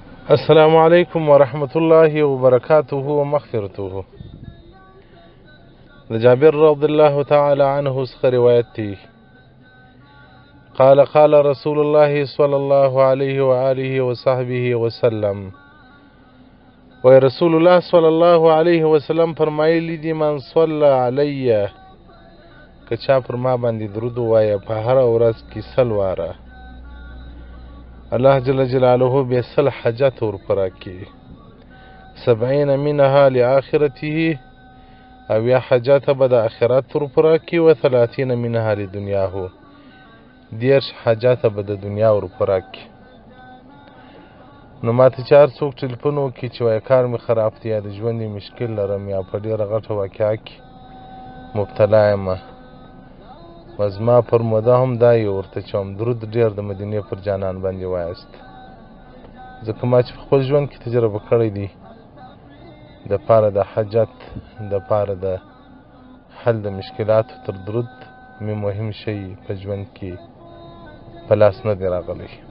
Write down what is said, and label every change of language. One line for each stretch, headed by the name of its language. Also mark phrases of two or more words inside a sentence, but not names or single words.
Arabic: السلام عليكم ورحمة الله وبركاته ومغفرته.
Pashto: لجابر
Arabic: رضي الله تعالى عنه
Pashto: څخه روایت دی،
Arabic: قال رسول الله صلى الله عليه وآله وصحبه وسلم، و رسول الله صلى الله عليه وسلم
Pashto: فرمایلی دی،
Arabic: من صلى علی،
Pashto: که چا پر ما باندې درود ووایه په هره ورځ کې 100 واره،
Arabic: الله جل جلاله
Pashto: به 100 حاجات ورپوره کړي،
Arabic: 70 منها لآخرته،
Pashto: او یا حاجات به د آخرت ورپوره کړي،
Arabic: و 30 منها لدنیاه،
Pashto: 10 حاجات به د دنیا ورپوره کړي. نو ماته چې هر څوک ټلیفون وکړي چې وایي کار مې خراب دی، یا د ژوند مشکل لرم، یا په ډېره غټه واقعه کې مبتلا یم، و زما پر موده هم دا یې ورته چوم درود ډېر د مدینې پر جانان باندې وایست، ځکه ما چې په خپل ژوند کې تجربه کړی دی، د پاره د حاجت، د پاره د حل د مشکلاتو تر درود مې مهم شی په ژوند کې په لاس نه دی راغلی.